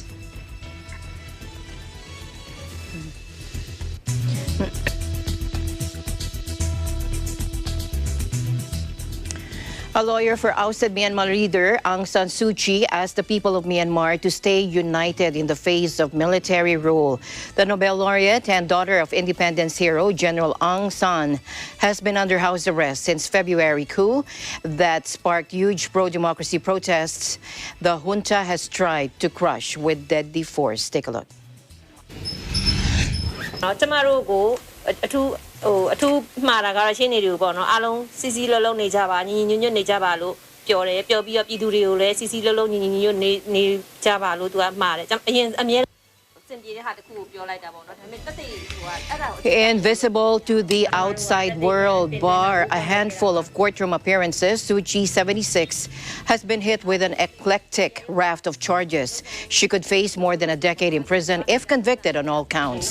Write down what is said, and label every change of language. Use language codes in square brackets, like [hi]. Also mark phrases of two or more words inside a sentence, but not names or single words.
[en] A lawyer for ousted Myanmar leader Aung San Suu Kyi asked the people of Myanmar to stay united in the face of military rule. The Nobel laureate and daughter of independence hero General Aung San has been under house arrest since February coup that sparked huge pro-democracy protests the junta has tried to crush with deadly force. Take a look. [my] ကျမတို့ကိုအထူးမှားတာကတော့ရှင်းနေတယ်ပေါ့နော်အားလုံးစီစီလုံးလုံးနေကြပါညီညီညွတ်ညွတ်နေကြပါလို့ပြောတယ်ပြောပြီးတော့ပြည်သူတွေကိုလည်းစီစီလုံးလုံးညီညီညွတ်နေကြပါလို့သူကမှားတယ်အရင်အမြဲ [en] Invisible to the outside world, bar a handful of courtroom appearances, Suu Kyi, 76, has been hit with an eclectic raft of charges. She could face more than a decade in prison if convicted on all counts.